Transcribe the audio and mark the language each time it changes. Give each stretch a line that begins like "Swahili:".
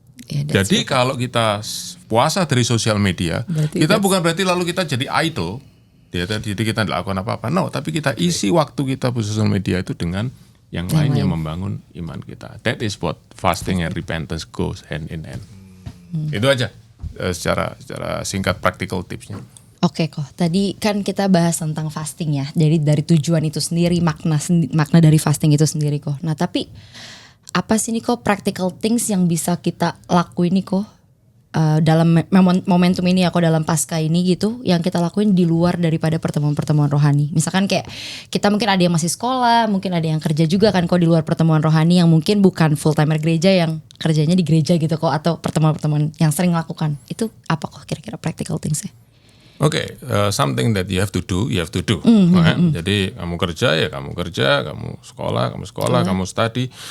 Indonesian: Yeah, jadi kalau kita puasa dari sosial media, kita bukan berarti lalu kita jadi idol. Jadi kita tidak lakukan apa-apa. No, tapi kita isi waktu kita di sosial media itu dengan yang lain yang membangun iman kita.
English: That is what fasting and repentance goes hand in hand.
Indonesian: Itu aja. Secara singkat practical tipsnya. Oke kok, tadi kan kita bahas tentang fasting ya. Jadi dari tujuan itu sendiri, makna dari fasting itu sendiri kok. Nah tapi apa sih nih kok practical things yang bisa kita lakuin nih kok dalam momentum ini ya, kok dalam pasca ini gitu, yang kita lakuin di luar daripada pertemuan-pertemuan rohani. Misalkan kayak kita mungkin ada yang masih sekolah, mungkin ada yang kerja juga kan kok di luar pertemuan rohani, yang mungkin bukan full timer gereja, yang kerjanya di gereja gitu kok, atau pertemuan-pertemuan yang sering lakukan. Itu apa kok kira-kira practical thingsnya?
English: Oke, something that you have to do. Right?
Indonesian: Jadi kamu kerja, kamu sekolah, kamu study.